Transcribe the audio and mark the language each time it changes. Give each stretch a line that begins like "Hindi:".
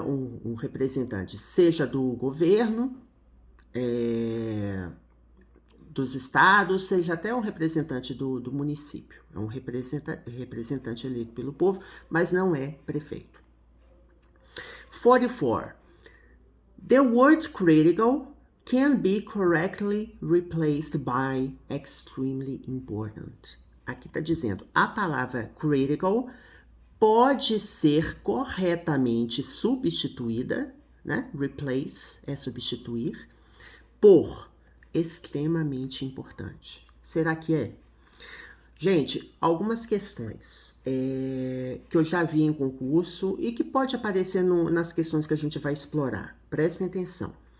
Portuguese: Um representante, seja do governo, dos estados, seja até um representante do município. É um representante eleito pelo povo, mas não é prefeito. 44.
English: The word critical can be correctly replaced by extremely important.
Portuguese: Aqui está dizendo, a palavra critical pode ser corretamente substituída, né? Replace é substituir, por extremamente importante. Será que é? Gente, algumas questões que eu já vi em concurso e que pode aparecer nas questões que a gente vai explorar. Prestem atenção.